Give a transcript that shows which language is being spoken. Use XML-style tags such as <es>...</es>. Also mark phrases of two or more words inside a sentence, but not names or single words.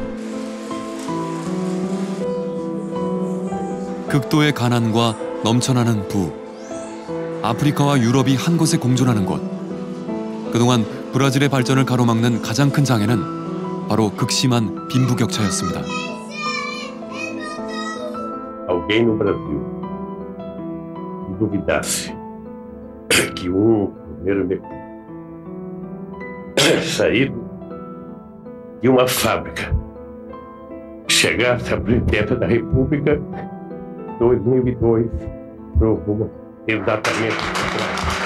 <ko>극도의 가난과 넘쳐나는 부, 아프리카와 유럽이 한 곳에 공존하는 곳. 그동안 브라질의 발전을 가로막는 가장 큰 장애는 바로 극심한 빈부격차였습니다.</ko> <pt>Alguém no Brasil que duvidasse que primeiro saído de uma fábrica chegasse à presidência da República, 2002 provou exatamente o contrário.</pt>